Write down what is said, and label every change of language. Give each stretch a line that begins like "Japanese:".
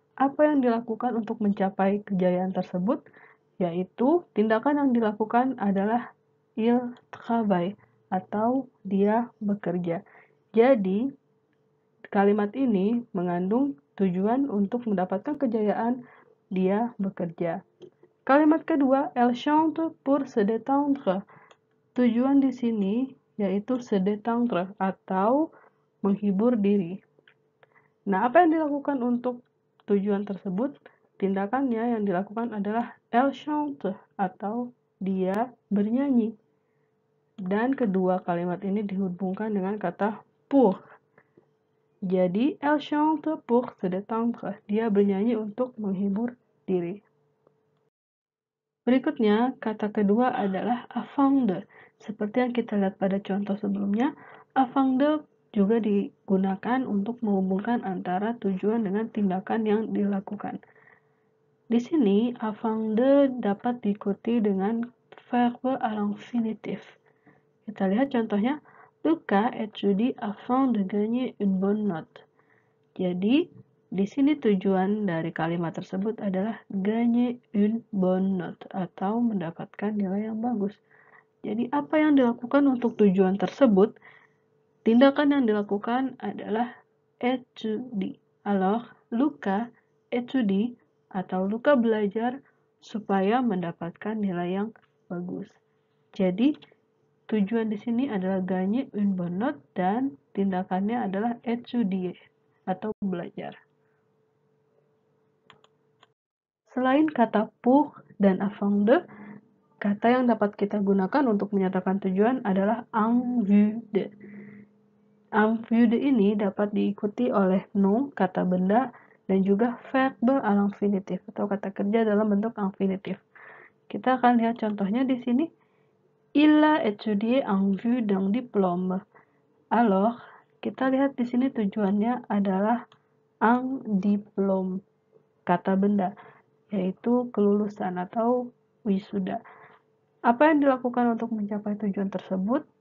Indonesian: Apa yang dilakukan untuk mencapai kejayaan tersebut? Yaitu tindakan yang dilakukan adalah
French: il travaille
Indonesian: atau dia bekerja. Jadi kalimat ini mengandung tujuan untuk mendapatkan kejayaan, dia bekerja. Kalimat kedua,
French: elle chante pour se détendre.
Indonesian: Tujuan di sini yaitu
French: se détendre
Indonesian: atau menghibur diri. Nah, apa yang dilakukan untuk tujuan tersebut? Tindakannya yang dilakukan adalah
French: elle chante
Indonesian: atau dia bernyanyi. Dan kedua kalimat ini dihubungkan dengan kata pour.
French: Jadi, elle chante pour se détendre.
Indonesian: Dia bernyanyi untuk menghibur diri. Berikutnya, kata kedua adalah afin de. Seperti yang kita lihat pada contoh sebelumnya, afin de juga digunakan untuk menghubungkan antara tujuan dengan tindakan yang dilakukan. Di sini, afin de dapat diikuti dengan
French: verbe à l'infinitif.
Indonesian: Kita lihat contohnya,
French: Lucas étudie afin de gagner une bonne note.
Indonesian: Jadi, di sini tujuan dari kalimat tersebut adalah
French: gagner une bonne note
Indonesian: atau mendapatkan nilai yang bagus. Jadi apa yang dilakukan untuk tujuan tersebut? Tindakan yang dilakukan adalah étudier.
French: Alors, Luca étudie
Indonesian: atau Luca belajar supaya mendapatkan nilai yang bagus. Jadi, tujuan di sini adalah
French: gagner une bonne note
Indonesian: dan tindakannya adalah étudier atau belajar. Selain kata pour dan avant de, kata yang dapat kita gunakan untuk menyatakan tujuan adalah en vue de. En vue de ini dapat diikuti oleh nom, kata benda, dan juga
French: verbe à l'infinitif
Indonesian: atau kata kerja dalam bentuk infinitif. Kita akan lihat contohnya di sini.
French: Il a étudié en vue d'un diplôme.
Indonesian: Alors, kita lihat di sini tujuannya adalah un diplôme, kata benda, yaitu kelulusan atau wisuda. Apa yang dilakukan untuk mencapai tujuan tersebut?